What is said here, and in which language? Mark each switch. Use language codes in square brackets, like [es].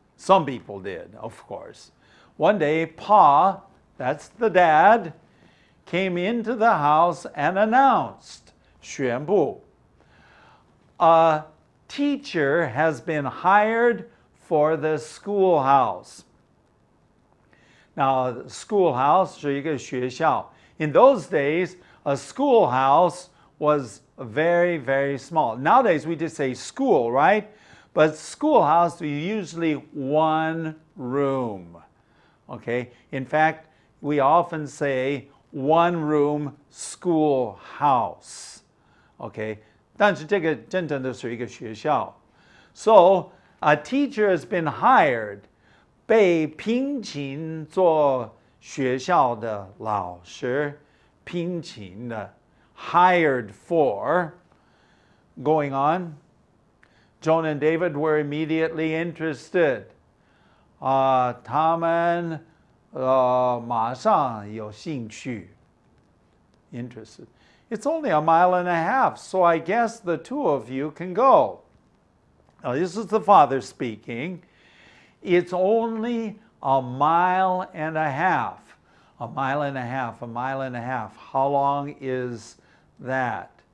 [en] Some people did, of course. One day, Pa, that's the dad, came into the house and announced, 宣布, a teacher has been hired for the schoolhouse. [zh] Now, schoolhouse 是一个学校. [en] In those days, a schoolhouse was very, very small. Nowadays, we just say school, right? But schoolhouse is usually one room. Okay? In fact, we often say one room schoolhouse. Okay? [zh] 但是这个真正的是一个学校. [en] So, a teacher has been hired. [zh] 被聘请做学校的老师，聘请的 [en] hired for. Going on. Jonah and David were immediately interested. [zh] 他们马上有兴趣 interested. [en] It's only a mile and a half, so I guess the two of you can go. Now, this is the father speaking. It's only a mile and a half. A mile and a half, a mile and a half. How long is that?